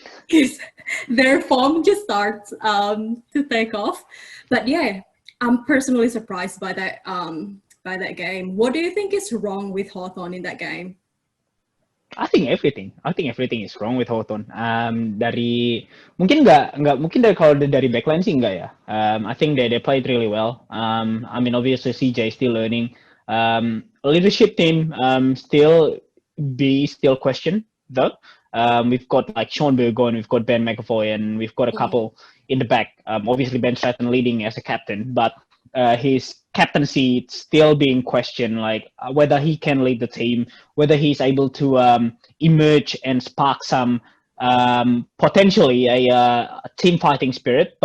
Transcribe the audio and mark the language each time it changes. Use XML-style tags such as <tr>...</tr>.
<en>Because their form just starts to take off. But yeah, I'm personally surprised by that game. What do you think is wrong with Hawthorn in that game? I think everything is wrong with Hawthorn.</en> <id>Mungkin dari kalau dari backline sih enggak ya.</id> <en>I think they played really well. I mean obviously CJ is still learning. Leadership team still question though. We've got like Sean Burgoyne, we've got Ben McAvoy, and we've got a couple in the back. Obviously Ben Stratton leading as a captain, but his captaincy still being questioned, like whether he can lead the team, whether he's able to emerge and spark some potentially a team fighting spirit.</en>